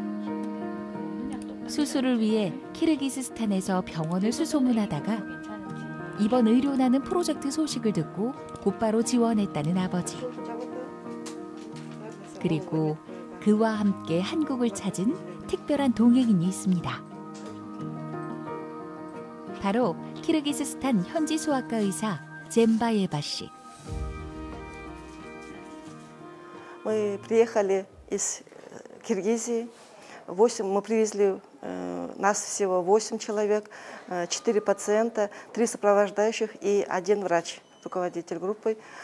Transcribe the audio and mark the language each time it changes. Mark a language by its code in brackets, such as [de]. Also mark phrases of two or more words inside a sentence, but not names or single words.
[ko] 수술을 위해 키르기스스탄에서 병원을 수소문하다가 이번 의료나는 프로젝트 소식을 듣고 곧바로 지원했다는 아버지. 그리고 그와 함께 한국을 찾은 특별한 동행인이 있습니다. 바로 키르기스스탄 현지 소아과 의사 젬바예바 씨. [ru] Мы приехали из Киргизии. Мы привезли, нас всего 8 человек, 4 пациента, 3 сопровождающих и 1 врач, руководитель группы.